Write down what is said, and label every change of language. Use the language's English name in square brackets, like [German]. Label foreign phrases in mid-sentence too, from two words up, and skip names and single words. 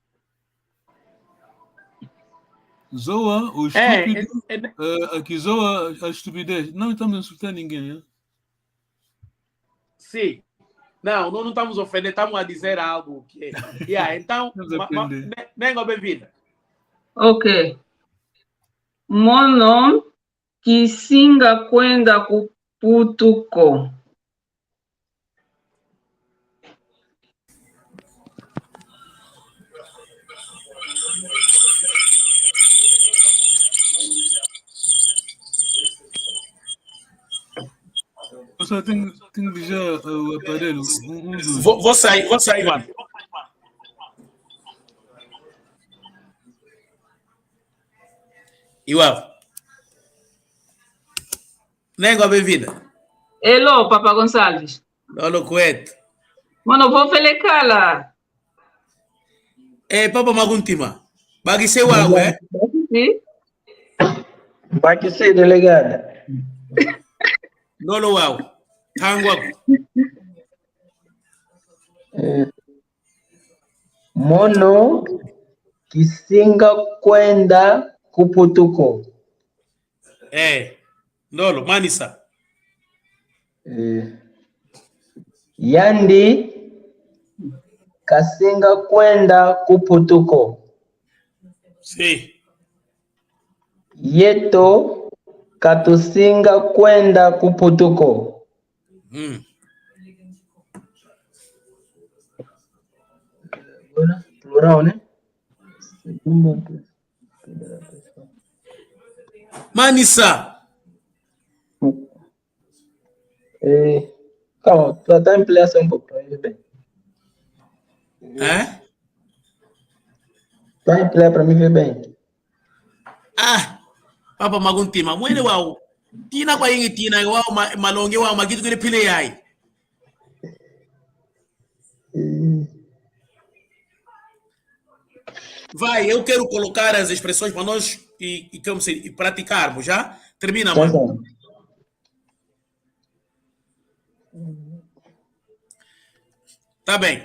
[Portuguese] Zoa, o estúpido. Aqui zoa a estupidez. Não estamos a insultar ninguém, né? Sim. Não estamos ofendendo, estamos a dizer algo que então, Nengo, bem-vinda. Ok. [Kongo] Mono kisinga kwenda kuputuko. [Portuguese] Eu só tenho que já o aparelho. Vou sair, mano. Igual. Nengo, bem-vinda. Hello, Papa Gonçalves. Olha Kuwait. Mano, vou felekala. [Kongo] Papa Maguntima. Bagise wawe, [Portuguese] Sim? Vai ser delegada. [Kongo] Nolo wawe. Tangwa. Mono kisinga kwenda kuputuko. Nolo, manisa. Yandi kasinga kwenda kuputuko. [Portuguese] Sim. [Kongo] Yeto katusinga kwenda kuputuko. [Portuguese] Plural, né? [Kongo] Manisa. [Portuguese] Calma, tu até ampliação um pouco para ele bem. Vai ampliar para mim ver bem. [Kongo] Papa Maguntima, mwene wao. Tina kwa yengi tina wao malonge wao magitu kile pile yai. [Portuguese] Vai, eu quero colocar as expressões para nós e praticarmos, já? Termina, mano. Tá bem.